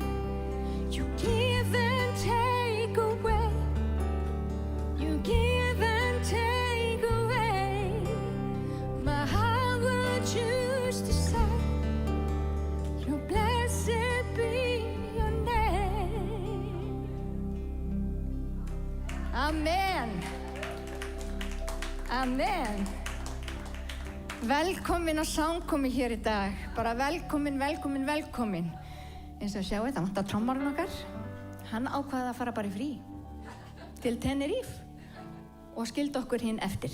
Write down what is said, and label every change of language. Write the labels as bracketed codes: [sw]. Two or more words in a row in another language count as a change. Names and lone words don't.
[en] You give and take away. You give and take away. My heart will choose to say, Lord, blessed be your name. Amen. Amen. [is] Velkomin á samkomi hér í dag. Bara velkomin, velkomin, velkomin. Eins og sjáu, það vantar trommarinn okkar. Hann ákvaði að fara bara í frí til Tenerife og skildi okkur hinn eftir.